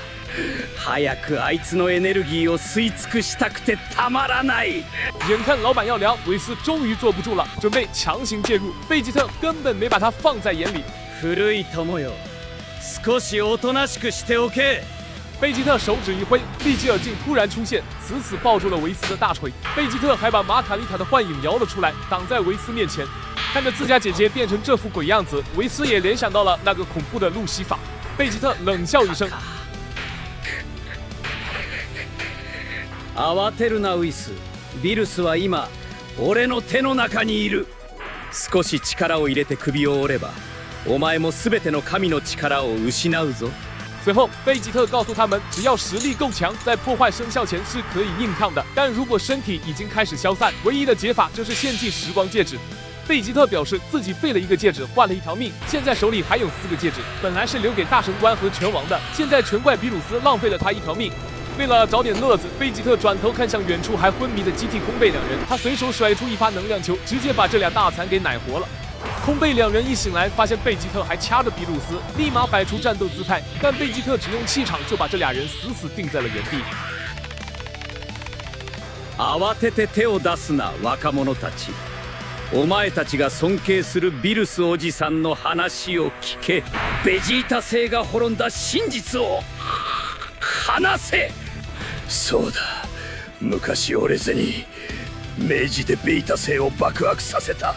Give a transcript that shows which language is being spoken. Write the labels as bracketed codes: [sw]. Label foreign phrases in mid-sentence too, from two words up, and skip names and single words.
[ja] 早くあいつのエネルギーを吸い尽くしたくてたまらない。 [zh] 眼看老板要凉，维斯终于坐不住了，准备强行介入。贝吉特根本没把他放在眼里。 [ja] 古い友よ、少しおとなしくしておけ。 [zh] 贝吉特手指一挥，利吉尔竟突然出现，死死抱住了维斯的大腿。贝吉特还把玛卡丽塔的幻影摇了出来，挡在维斯面前。看着自家姐姐变成这副鬼样子，维斯也联想到了那个恐怖的路西法。贝吉特冷笑一声：“ [ja] 慌てるなウイス。ビルスは今俺の手の中にいる。少し力を入れて首を折れば。”お前も全ての神の力を失うぞ。 [zh] 随后，贝吉特告诉他们，只要实力够强，在破坏生肖前是可以硬抗的。但如果身体已经开始消散，唯一的解法就是献祭时光戒指。贝吉特表示自己废了一个戒指，换了一条命，现在手里还有4个戒指，本来是留给大神官和拳王的，现在全怪比鲁斯浪费了他一条命。为了找点乐子，贝吉特转头看向远处还昏迷的机体空贝两人，他随手甩出一发能量球，直接把这俩大残给奶活了。空贝两人一醒来，发现贝吉特还掐着比鲁斯，立马摆出战斗姿态，但贝吉特只用气场就把这俩人死死定在了原地。 [ja] 慌てて手を出すな、若者たち。お前たちが尊敬するビルスおじさんの話を聞け。ベジータ星が滅んだ真実を話せ。そうだ、昔折れずに明治でベータ星を爆発させた。